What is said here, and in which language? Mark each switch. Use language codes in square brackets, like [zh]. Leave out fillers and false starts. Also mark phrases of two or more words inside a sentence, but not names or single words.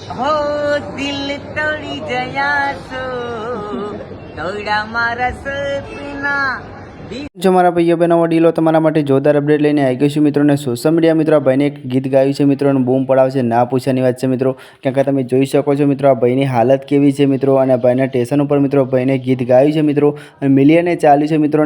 [hi] हो दिल तोड़ी जया सो तोड़ा मारा सपना [gu] જો મારા ભાઈઓ બહેનો વડીલો તમારા માટે જોરદાર અપડેટ લઈને આવી ગઈ છું મિત્રો. અને સોશિયલ મીડિયા મિત્રો આ ભાઈને એક ગીત ગાયું છે મિત્રો અને બૂમ પડાવશે ના પૂછવાની વાત છે મિત્રો. કારણ કે તમે જોઈ શકો છો મિત્રો આ ભાઈની હાલત કેવી છે મિત્રો. અને ભાઈના સ્ટેશન ઉપર મિત્રો ભાઈને ગીત ગાયું છે મિત્રો અને મિલિયને ચાલ્યું છે મિત્રો.